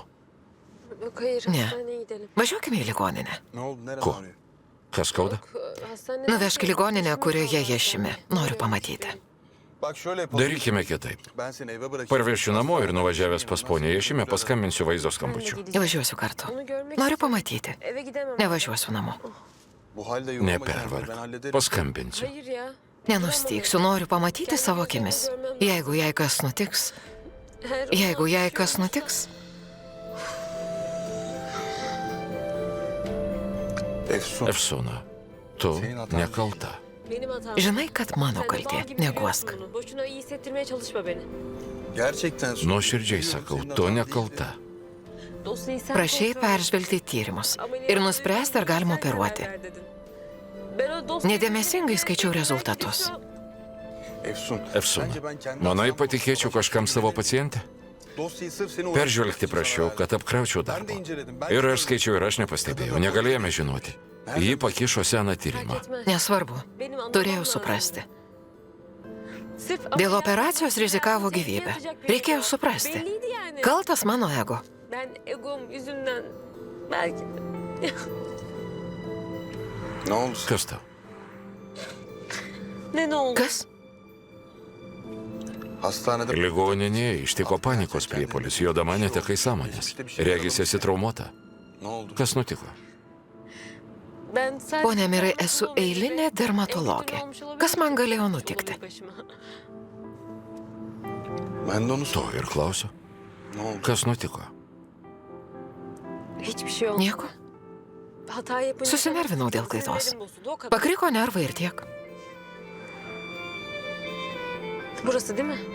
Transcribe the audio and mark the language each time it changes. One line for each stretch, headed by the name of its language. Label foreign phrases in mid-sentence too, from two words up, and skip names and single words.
Turkish: Yok hayır
Lithuanian: Ne.
Turkish: hastaneye gidelim.
Lithuanian: Važiuokime į ligoninę.
Turkish: Ne oldu? Nerede
Lithuanian: Ko?
Turkish: ağrıyor?
Lithuanian: Kas skauda?
Turkish: Hastanede...
Lithuanian: Nuvežk į ligoninę, kurioje iešimi. Noriu pamatyti.
Turkish: Bak şöyle yapalım.
Lithuanian: Darykime kitaip.
Turkish: Ben seni eve bırakayım.
Lithuanian: Parvešiu namo ir nuvažiavęs pas ponę Ješimę paskambinsiu vaizdo skambučiu. Važiuosiu kartu.
Turkish: Onu görmek
Lithuanian: Noriu
Turkish: istiyorum.
Lithuanian: pamatyti.
Turkish: Eve gidemem.
Lithuanian: Nevažiuosiu namo.
Turkish: Bu halde yorulma kendini, ben
Lithuanian: Nepervark.
Turkish: hallederim.
Lithuanian: Paskambinsiu.
Turkish: Hayır ya.
Lithuanian: Nenustygsiu, noriu pamatyti savo akimis. Jeigu jai kas nutiks, Jeigu jai kas nutiks,
Turkish: Efsun.
Lithuanian: Efsona, tu nekalta.
Turkish: Benim hatam.
Lithuanian: žinai, kad mano
Turkish: Sen de bal
Lithuanian: kaltė,
Turkish: gibi
Lithuanian: neguosk.
Turkish: biliyorsun onu. Boşuna iyi hissettirmeye çalışma beni. Gerçekten Su.
Lithuanian: Nuoširdžiai sakau, tu nekalta.
Turkish: Dosyayı sen
Lithuanian: Prašei
Turkish: kontrol-
Lithuanian: peržvelgti tyrimus ir nuspręsti, ar galima
Turkish: Sen karar
Lithuanian: operuoti.
Turkish: ver dedin. Ben o dosyayı-
Lithuanian: Nedėmesingai skaičiau rezultatus.
Turkish: Efsun.
Lithuanian: Efsona,
Turkish: Bence ben kendi
Lithuanian: manai
Turkish: hatamı
Lithuanian: patikėčiau kažkam savo pacientę?
Turkish: Dosyayı sırf seni
Lithuanian: Peržvelgti
Turkish: uğraştırmak için
Lithuanian: prašiau,
Turkish: sana
Lithuanian: kad apkraučiau
Turkish: Ben de
Lithuanian: darbą.
Turkish: inceledim. Ben
Lithuanian: Ir
Turkish: de
Lithuanian: aš skaičiau ir aš nepastebėjau, negalėjome žinoti. Ji pakišo seną tyrimą.
Turkish: Fark etmez.
Lithuanian: Nesvarbu,
Turkish: Benim anlamam
Lithuanian: turėjau
Turkish: lazım.
Lithuanian: suprasti.
Turkish: Sırf
Lithuanian: Dėl
Turkish: ameliyat-
Lithuanian: operacijos rizikavo
Turkish: Tehlikeye
Lithuanian: gyvybę.
Turkish: atacak biri
Lithuanian: Reikėjo
Turkish: yok.
Lithuanian: suprasti.
Turkish: Belliydi yani.
Lithuanian: Kaltas mano ego.
Turkish: Ben egom yüzünden belki Ne oldu?
Lithuanian: Kas tau?
Turkish: ne oldu?
Lithuanian: Kas?
Turkish: Hastanede
Lithuanian: Ligoninėje ištiko panikos priepuolis, jodama netekai sąmonės. Regis esi traumuota.
Turkish: ne oldu?
Lithuanian: Kas nutiko?
Turkish: Ben sadece-
Lithuanian: Pone Mirai, esu eilinė dermatologė. Kas man galėjo nutikti?
Turkish: Ben de onu
Lithuanian: To
Turkish: sordum.
Lithuanian: ir klausiu.
Turkish: Ne oldu?
Lithuanian: Kas nutiko?
Turkish: Hiçbir şey olmadı.
Lithuanian: Nieko.
Turkish: Hata yapınca
Lithuanian: Susinervinau dėl klaidos.
Turkish: sinirlerim bozuldu, o kadar.
Lithuanian: Pakriko nervai ir tiek.
Turkish: Burası değil mi?